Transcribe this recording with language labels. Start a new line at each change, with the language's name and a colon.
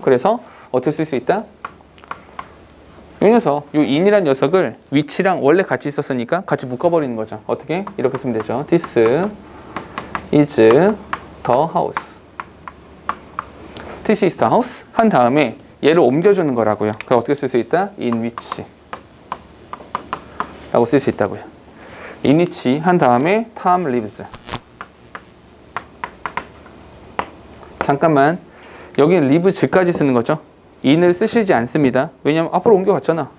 Korean: 그래서 어떻게 쓸 수 있다? 이 녀석, 요 in이란 녀석을 위치랑 원래 같이 있었으니까 같이 묶어버리는 거죠. 어떻게? 이렇게 쓰면 되죠.
English: This is the house. This is the house.
Korean: 한 다음에 얘를 옮겨주는 거라고요. 그럼 어떻게 쓸 수 있다? In which 라고 쓸 수 있다고요.
English: In which
Korean: 한 다음에
English: Tom lives.
Korean: 잠깐만. 여기는 lives까지 쓰는 거죠. in을 쓰시지 않습니다. 왜냐면 앞으로 옮겨갔잖아.